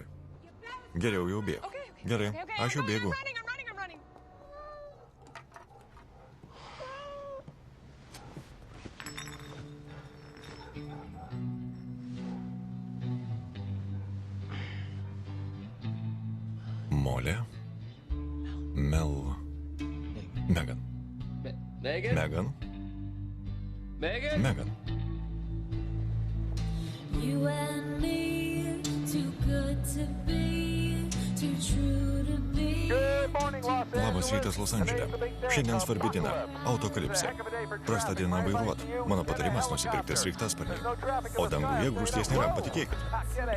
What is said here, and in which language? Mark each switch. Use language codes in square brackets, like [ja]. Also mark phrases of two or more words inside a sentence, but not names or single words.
[lt] Geriau jau bėg. Gerai, aš jau bėgu. Molė. Mel. Megan. Megan. Megan. [en] You and me, too good to [lt] Labas rytas Los Andžele. Šiandien svarbi diena. Autokalipsė. Prasta diena vairuot. Mano patarimas nusipirkti sraigtasparnį. O danguje grūsties nėra, patikėkit.